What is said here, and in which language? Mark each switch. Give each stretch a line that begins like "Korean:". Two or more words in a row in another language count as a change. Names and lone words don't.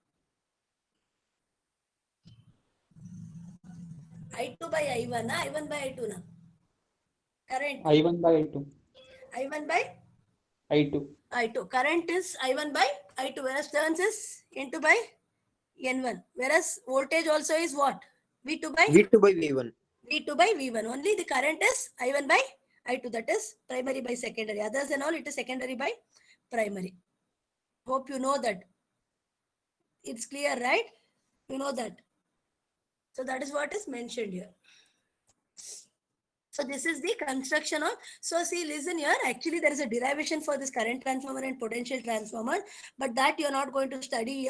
English: I2 by I1 na? I1 by I2 na? Current. I1 by I2. I1 by? I2. I2. Current is I1 by I2, whereas turns is N2 by N1. Whereas voltage also is what? V2 by? V2 by V1. V2 by V1. Only the current is I1 by I2, that is primary by secondary. Others and all, it is secondary by primary. Hope you know that. It's clear, right? You know that. So that is what is mentioned here. So this is the construction of, so see, listen here, actually there is a derivation for this current transformer and potential transformer, but that you are not going to study here.